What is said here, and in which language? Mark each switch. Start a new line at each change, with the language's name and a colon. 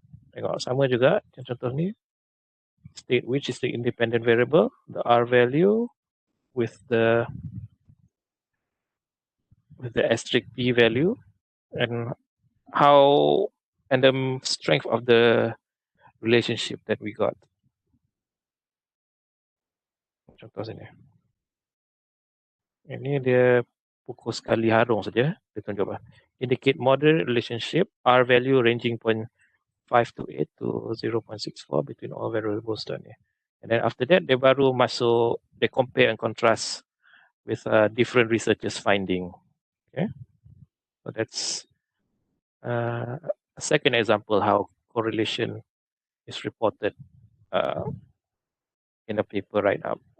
Malay: Tengok sama juga contoh ni,
English: state which is the independent variable, the R value with the asterisk P value, and how and the strength of the relationship that we got.
Malay: Contoh sini. Ini dia pukul sekali harung saja. Dia tunjuk apa?
English: Indicate moderate relationship, R value ranging 0.528 to 0.64 between all variables down here. And then after that,
Malay: dia baru masuk,
English: they compare and contrast with different researchers' finding. Okay, so that's a second example how correlation is reported in a paper right now.